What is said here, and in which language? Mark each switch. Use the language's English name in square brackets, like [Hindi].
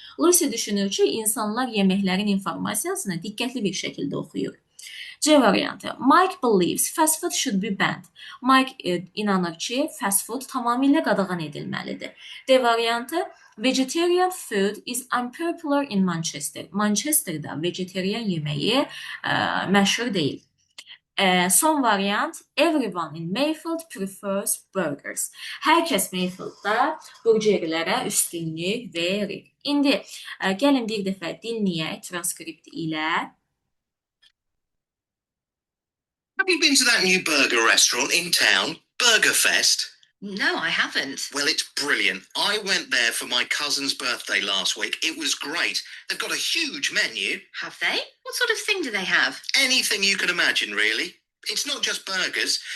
[Azerbaijani] Lucy düşünür ki, insanlar yeməklərin informasiyasını diqqətli bir şəkildə oxuyur. [English] C variantı, Mike believes fast food should be banned. [Azerbaijani] Mike inanır ki, fast food tamamilə qadağan edilməlidir. [English] D variantı, vegetarian food is unpopular in Manchester. [Azerbaijani] Manchesterdə vegetarian yeməyi məşhur deyil. [English] Son variant, everyone in Mayfield prefers burgers. [Azerbaijani] Hər kəs Mayfieldda burgerlərə üstünlük verir. İndi gəlin bir dəfə dinləyək transkript ilə. [English] Have you been to that new burger restaurant in town, Burger Fest? No, I haven't. Well, it's brilliant. I went there for my cousin's birthday last week. It was great. They've got a huge menu. Have they? What sort of thing do they have? Anything you can imagine, really. It's not just burgers.